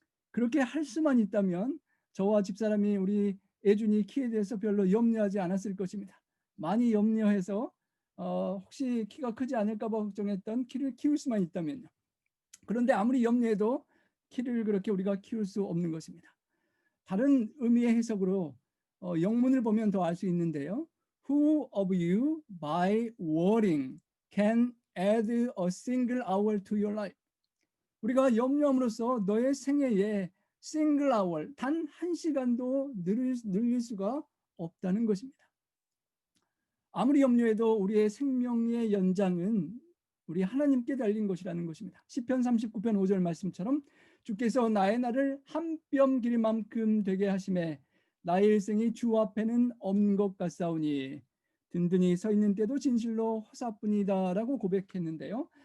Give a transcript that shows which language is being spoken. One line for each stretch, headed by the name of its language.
Korean: 그렇게 할 수만 있다면 저와 집사람이 우리 애준이 키에 대해서 별로 염려하지 않았을 것입니다. 많이 염려해서 혹시 키가 크지 않을까 봐 걱정했던 키를 키울 수만 있다면요. 그런데 아무리 염려해도 키를 그렇게 우리가 키울 수 없는 것입니다. 다른 의미의 해석으로 영문을 보면 더 알 수 있는데요.
English: Who of you by worrying can add a single hour to your life?
Korean: 우리가 염려함으로써 너의 생애에 싱글 아워, 단 1시간도 늘릴 수가 없다는 것입니다. 아무리 염려해도 우리의 생명의 연장은 우리 하나님께 달린 것이라는 것입니다. 시편 39편 5절 말씀처럼 주께서 나의 날을 한 뼘 길이만큼 되게 하심에 나의 일생이 주 앞에는 없는 것 같사오니 든든히 서 있는 때도 진실로 허사뿐이다라고 고백했는데요.